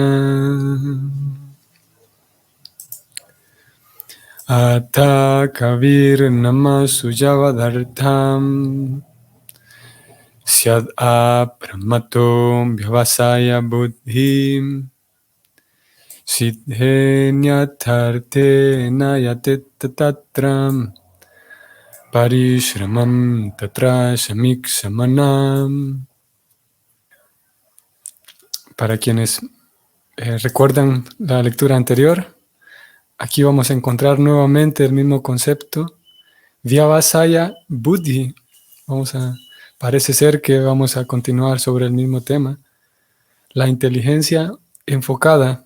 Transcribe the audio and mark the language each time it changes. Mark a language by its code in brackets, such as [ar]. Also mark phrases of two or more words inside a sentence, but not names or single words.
[sa] Ata Kavir Namasujavadartham Syad Apramato Vyavasaya Buddhim Siddhenyatarte Nayatetatram Parishramam Tatra Samiksamanam. [es] Para quienes recuerdan la lectura anterior, aquí vamos a encontrar nuevamente el mismo concepto, [sa] Vyavasaya Buddhi. [es] Parece ser que vamos a continuar sobre el mismo tema, la inteligencia enfocada.